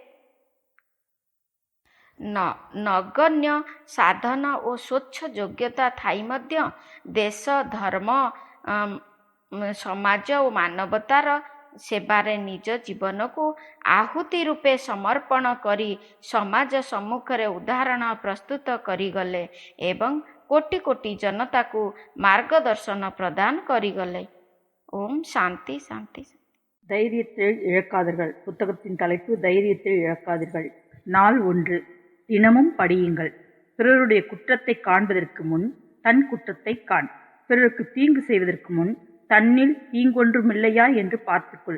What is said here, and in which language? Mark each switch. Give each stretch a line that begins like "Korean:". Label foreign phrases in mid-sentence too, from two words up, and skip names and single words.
Odia: ନଗଣ୍ୟ ସାଧନ ଓ ସ୍ୱଚ୍ଛ ଯୋଗ୍ୟତା ଥାଇ ମଧ୍ୟ ଦେଶ, ଧର୍ମ, ସମାଜ ଓ ମାନବତାର ସେବାରେ ନିଜ ଜୀବନକୁ ଆହୁତି ରୂପେ ସମର୍ପଣ କରି ସମାଜ ସମ୍ମୁଖରେ ଉଦାହରଣ ପ୍ରସ୍ତୁତ କରିଗଲେ ଏବଂ କୋଟି କୋଟି ଜନତାକୁ ମାର୍ଗଦର୍ଶନ ପ୍ରଦାନ କରିଗଲେ।
Tamil: ஓம் சாந்தி சாந்தி. தைரியத்தில் இழக்காதீர்கள். புத்தகத்தின் தலைப்பு தைரியத்தில் இழக்காதீர்கள். நாள் 1. தினமும் படியுங்கள். பிறருடைய குற்றத்தை காண்பதற்கு முன் தன் குற்றத்தை காண். பிறருக்கு தீங்கு செய்வதற்கு முன் தன்னில் தீங்கொன்றுமில்லையா என்று பார்த்துக்கொள்.